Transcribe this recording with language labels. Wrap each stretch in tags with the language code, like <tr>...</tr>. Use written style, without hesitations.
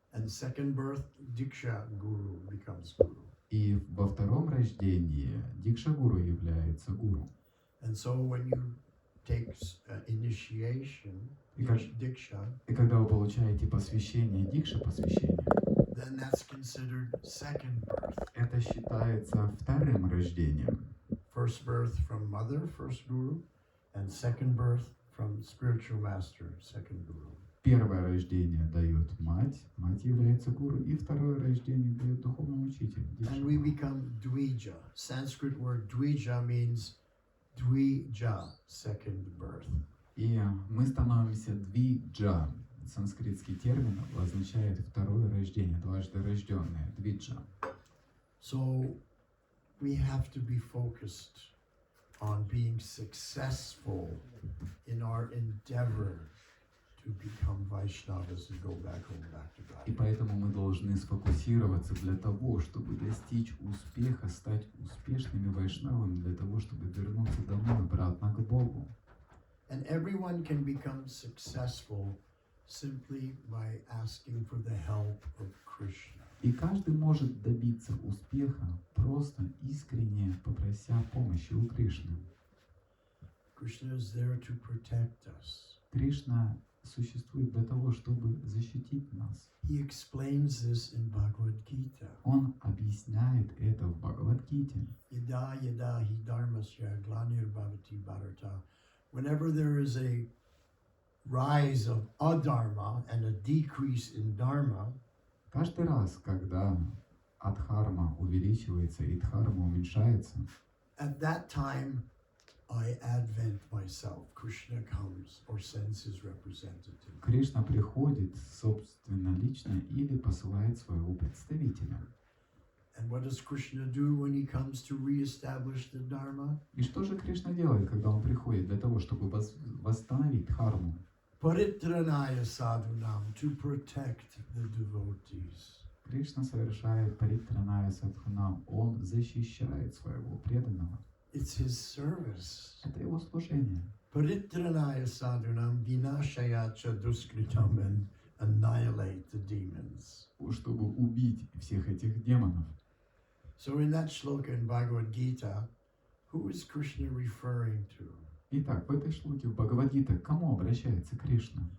<en>And second birth, Diksha guru becomes guru.</en> <ru>И во втором рождении Дикша гуру является гуру.</ru> <en>And so when you take initiation, Diksha,</en> <ru>И когда вы получаете посвящение, Дикша посвящение,</ru> <en>then that's considered second birth.</en> <ru>это считается вторым рождением.</ru> <en>First birth from mother, first guru, and second birth from spiritual master, second guru.</en> <ru>Первое рождение дает мать, мать является гуру, и второе рождение дает духовный учитель.</ru> <en>And we become Dvija. Sanskrit word Dvija means Dvija, second birth.</en> <ru>И мы становимся двиджа. Санскритский термин означает второе рождение, дважды рожденное, двиджа.</ru> <en>So we have to be focused on being successful in our endeavor to become Vaishnavas and go back home, back to</en> <ru>И</ru> <en>God.</en> <ru>поэтому мы должны сфокусироваться для того, чтобы достичь успеха, стать успешными вайшнавами, для того, чтобы вернуться домой, обратно к Богу.</ru> <en>And everyone can become successful simply by asking for the help of Krishna.</en> <ru>И каждый может добиться успеха, просто искренне попрося помощи у Кришны.</ru> <en>Krishna is there to protect us.</en> <ru>Кришна существует для того, чтобы защитить нас.</ru> <en>He explains this in Bhagavad Gita.</en> <ru>Он объясняет это в Бхагавад-гите.</ru> <sa>Yada yada hi dharmasya glanir bhavati bharata.</sa> <en>Whenever there is a rise of adharma and a decrease in dharma,</en> <ru>Каждый раз, когда адхарма увеличивается и дхарма уменьшается,</ru> <en>at that time I advent myself. Krishna comes or sends his representative.</en> <ru>Кришна приходит собственно лично или посылает своего представителя.</ru> <en>And what does Krishna do when he comes to reestablish the dharma?</en> <ru>И что же Кришна делает, когда он приходит для того, чтобы восстановить дхарму?</ru> <sa>Paritranaya sadhunam,</sa> <en>to protect the devotees.</en> <ru>Кришна совершает</ru> <sa>паритраная садхунам,</sa> <ru>он защищает своего преданного.</ru> <en>It's his service.</en> <ru>Это его служение.</ru> <sa>Paritranaya sadhunam vinashaya cha duskritam,</sa> <en>and annihilate the demons.</en> <ru>Чтобы убить всех этих демонов.</ru> <en>So in that shloka in Bhagavad Gita, who is Krishna referring to?</en> <ru>Итак, в этой шлоке в Бхагавад-гите к кому обращается Кришна?</ru>